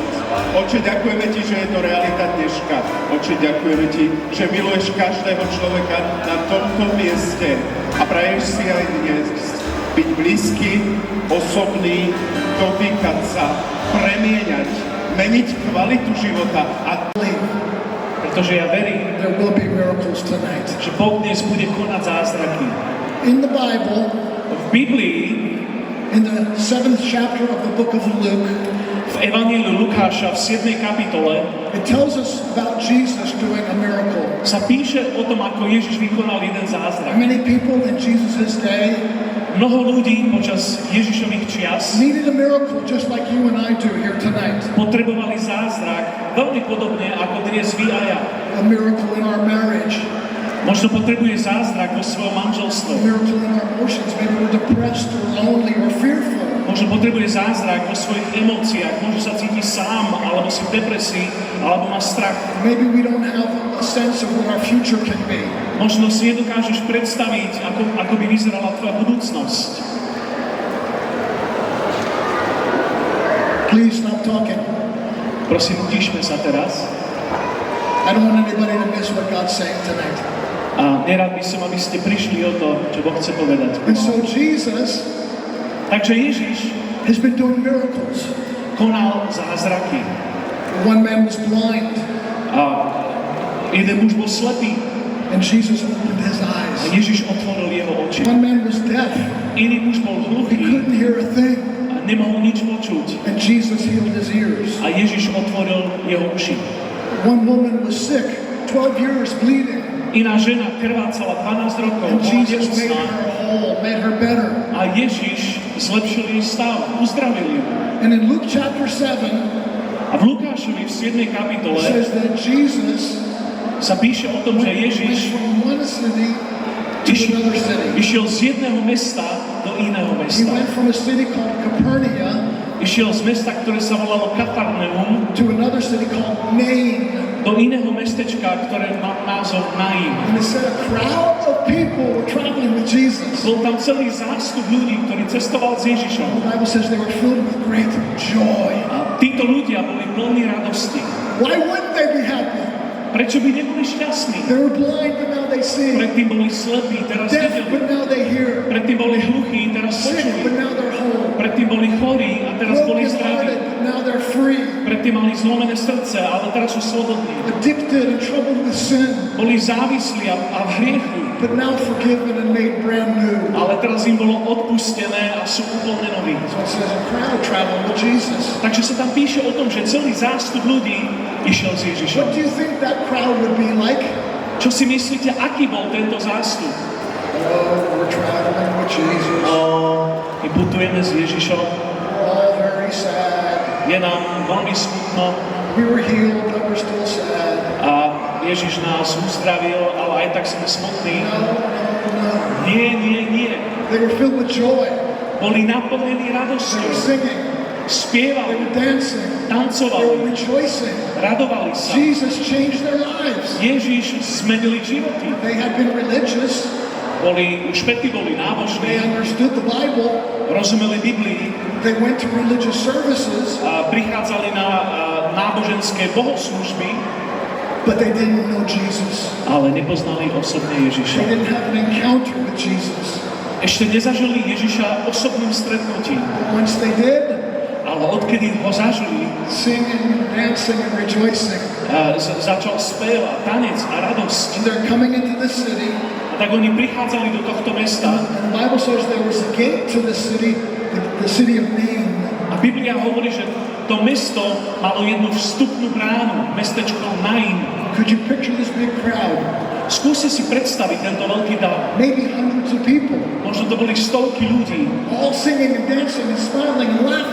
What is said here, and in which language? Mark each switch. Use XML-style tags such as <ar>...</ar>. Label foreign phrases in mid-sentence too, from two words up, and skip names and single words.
<sk>Oče, ďakujeme ti, že je to realita dneška. Oče, ďakujeme ti, že miluješ každého človeka na tomto mieste a praješ si aj dnes byť blízky, osobný, dotýkať sa, premieňať, meniť kvalitu života a Pretože ja verím,</sk> <en>There will be miracles tonight.</en> <sk>že Boh dnes bude konať zázraky.</sk> <en>In the Bible,</en> <sk>V Biblii,</sk> <en>in the 7th chapter of the book of Luke,</en> <sk>v Evanjeliu Lukáša v 7. kapitole</sk> <en>it tells us about Jesus doing a miracle.</en> <sk>sa píše o tom, ako Ježiš vykonal jeden zázrak.</sk> <en>Many people in Jesus' day</en> <sk>Mnoho ľudí počas Ježišových čias</sk> <en>needed a miracle just like you and I do here tonight.</en> <sk>potrebovali zázrak veľmi podobne ako dnes vy a ja.</sk> <en>A miracle in our marriage,</en> <sk>Možno potrebuje zázrak vo svojom</sk> <en>a</en> <sk>manželstve.</sk> <en>miracle in our emotions. Maybe we're depressed or lonely or fearful.</en> <sk>Možno potrebuje zázrak vo svojich emóciách. Môže sa cítiť sám, alebo si v depresii, alebo má strach.</sk> <en>Maybe we don't have a sense of what our future can be.</en> <sk>Možno si nedokážeš predstaviť, ako by vyzerala tvoja budúcnosť.</sk> <en>Please stop talking.</en> <sk>Prosím, utišme sa teraz.</sk> <en>I don't want anybody to miss what God's saying tonight.</en> <sk>A nerad by som, aby ste prišli o to, čo Boh chce povedať.</sk> <en>And so Jesus</en> <sk>Takže Ježiš</sk> <en>has been doing miracles.</en> <sk>konal zázraky.</sk> <en>One man was blind,</en> <sk>A jeden muž bol slepý</sk> <en>and Jesus opened his</en> <sk>a</sk> <en>eyes.</en> <sk>Ježiš otvoril jeho oči.</sk> <en>One man was deaf,</en> <sk>Iný muž bol</sk> <en>he</en> <sk>hluchý</sk> <en>couldn't hear a thing,</en> <sk>a nemohol nič počuť.</sk> <en>and Jesus healed his ears.</en> <sk>A Ježiš otvoril jeho uši.</sk> <en>One woman was sick, 12 years bleeding,</en> <sk>Iná žena krvácala 12 rokov,</sk> <en>and</en> <sk>bola</sk> <en>Jesus made</en> <sk>nemocná.</sk> <en>her whole, made her better.</en> <sk>A Ježiš zlepšil jej stav, uzdravil ju.</sk> <en>And in Luke chapter 7,</en> <sk>A v Lukášovi v 7.</sk> <en>it</en> <sk>kapitole</sk> <en>says that Jesus</en> <sk>sa píše o tom, že</sk> <en>went</en> <sk>Ježiš</sk> <en>from one city to another city.</en> <sk>išiel z jedného mesta do iného</sk> <en>He</en> <sk>mesta.</sk> <en>went from a city called Capernaum</en> <sk>Išiel z mesta, ktoré sa volalo Kafarneum,</sk> <en>to another city called Nain.</en> <sk>do iného mestečka, ktoré má názov Naim.</sk> <en>And it said a crowd of people were traveling with Jesus.</en> <sk>Bol tam celý zástup ľudí, ktorý cestoval s Ježišom.</sk> <en>The Bible says they were filled with great joy.</en> <sk>A títo ľudia boli plní radosti.</sk> <en>Why wouldn't they be happy?</en> <sk>Prečo by neboli šťastní?</sk> <en>They were blind, but now they see.</en> <sk>Predtým boli slepí, teraz</sk> <en>Deaf,</en> <sk>videli.</sk> <en>but now they hear.</en> <sk>Predtým boli hluchí, teraz</sk> <en>Sick, but</en> <sk>počuli.</sk> <en>now they're whole.</en> <sk>Predtým boli chorí a teraz boli</sk> <en>Broken-hearted,</en> <sk>zdraví.</sk> <en>but now they're free.</en> <sk>Predtým mali zlomené srdce, ale teraz sú slobodní.</sk> <en>Addicted and troubled with sin,</en> <sk>Boli závislí a v hriechu,</sk> <en>but now forgiven and made brand new.</en> <sk>ale teraz im bolo odpustené a sú úplne noví.</sk> <en>So it says a crowd traveled with Jesus.</en> <sk>Takže sa tam píše o tom, že celý zástup ľudí išiel s</sk> <en>What</en> <sk>Ježišom.</sk> <en>do you think that crowd would be like?</en> <sk>Čo si myslíte, aký bol tento zástup?</sk> <en>Oh, we're traveling with Jesus.</en> <sk>My putujeme s Ježišom,</sk> <en>We're all very sad.</en> <sk>je nám veľmi smutno</sk> <en>We were healed, but we're still sad.</en> <sk>a Ježiš nás uzdravil, ale aj tak sme smutní.</sk> <en>No.</en> <sk>Nie, nie, nie.</sk> <en>They were filled with joy.</en> <sk>Boli naplnení</sk> <en>They</en> <sk>radosťou,</sk> <en>were singing. They</en> <sk>spievali,</sk> <en>were dancing. They were</en> <sk>tancovali,</sk> <en>rejoicing.</en> <sk>radovali sa.</sk> <en>Jesus changed their lives.</en> <sk>Ježiš zmenili životy.</sk> <en>They had been religious.</en> <sk>Už predtým boli</sk> <en>They</en> <sk>nábožní,</sk> <en>understood the Bible.</en> <sk>rozumeli Biblii,</sk> <en>They went to religious services,</en> <sk>a prichádzali na náboženské bohoslúžby,</sk> <en>but they didn't know Jesus.</en> <sk>ale nepoznali osobne</sk> <en>They</en> <sk>Ježiša.</sk> <en>didn't have an encounter with Jesus.</en> <sk>Ešte nezažili Ježiša osobným stretnutím,</sk> <en>But once they did,</en> <sk>ale odkedy ho zažili,</sk> <en>singing, dancing, and rejoicing.</en> <sk>začal spievať, tanec a radosť.</sk> <en>And they're coming into the city.</en> <sk>A tak oni prichádzali do tohto mesta</sk> <en>And the Bible says there was a gate to the city of Nain.</en> <sk>a Biblia hovorí, že to mesto malo jednu vstupnú bránu, mestečko Nain.</sk> <en>Could you picture this big crowd?</en> <sk>Skúste si predstaviť tento veľký dav.</sk> <en>Maybe hundreds of people,</en> <sk>Možno to boli stovky ľudí.</sk> <en>all singing and dancing and smiling and laughing.</en>